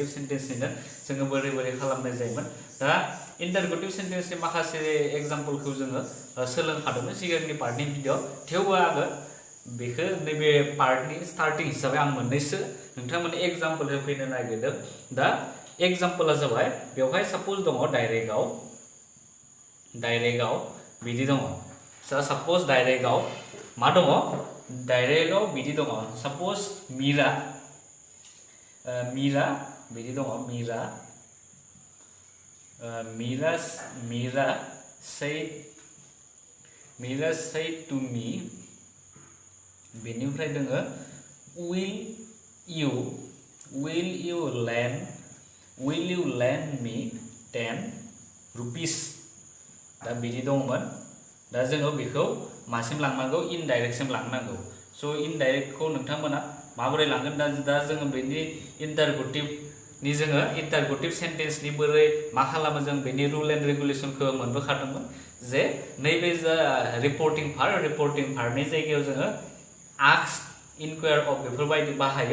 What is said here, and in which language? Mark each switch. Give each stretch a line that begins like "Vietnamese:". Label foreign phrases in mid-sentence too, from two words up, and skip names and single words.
Bodo: सेंटेंसनिनो जोङो बोरै खालामनाय जायोमोन दा
English: interrogative sentence-ni
Bodo: माखासे एग्जांपलखौ जोङो सोलोंखादोंमोन सिगांनि
English: part-ni video
Bodo: थेवबो आङो बेखौ नैबे
English: part-ni starting
Bodo: हिसाबै आं मोननैसो नोंथांमोननि एग्जांपल होफैनो नागिरदों दा एग्जांपला जाबाय बेवहाय सापोज दङ डाइरेक्टआव बिदि दङ
English: suppose direct-ao
Bodo: मा दङ डाइरेक्टआव बिदि दङ सापोज मीरा बिदि दङ मीरा
English: said to me
Bodo: बेनिफ्राय दोङो
English: will you lend me 10 rupees
Bodo: दा बिदि दंमोन दा जोङो बेखौ मासिम लांनांगौ इनडाइरेक्टसिम लांनांगौ सो इनडाइरेक्टखौ नोंथांमोना माबोरै लांगोन दा जोङो बेनि इंटरगेटिवनि जोङो
English: interrogative sentence-ni
Bodo: बोरै मा खालामो जों बेनि
English: rule and regulation-khou
Bodo: मोनबोखादोंमोन जे नैबे जा
English: reporting part-ni
Bodo: जायगायाव जोङो
English: ask enquire of
Bodo: बेफोरबायदि बाहायो